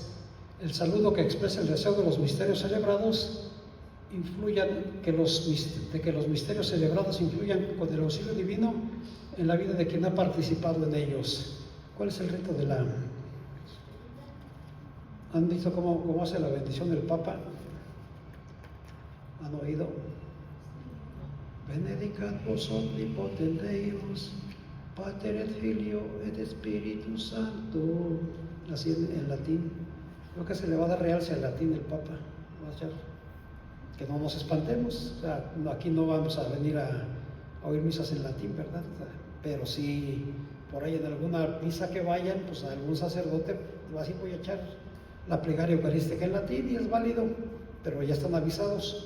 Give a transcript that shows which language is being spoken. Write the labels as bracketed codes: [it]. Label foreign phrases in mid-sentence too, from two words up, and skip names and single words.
[es] El saludo que expresa el deseo de los misterios celebrados que los misterios celebrados influyan con el auxilio divino en la vida de quien ha participado en ellos. ¿Cuál es el rito de la...? ¿Han visto cómo hace la bendición del Papa? ¿Han oído? [la] Benedicat vos omnipotens Deus, Pater et Filio et Spiritus Sancto. [es] Así en latín. Creo que se le va a dar realce al latín el Papa. Que no nos espantemos. O sea, aquí no vamos a venir a oír misas en latín, ¿verdad? Pero sí, por ahí en alguna misa que vayan, pues a algún sacerdote, así voy a echar la plegaria eucarística en latín y es válido, pero ya están avisados.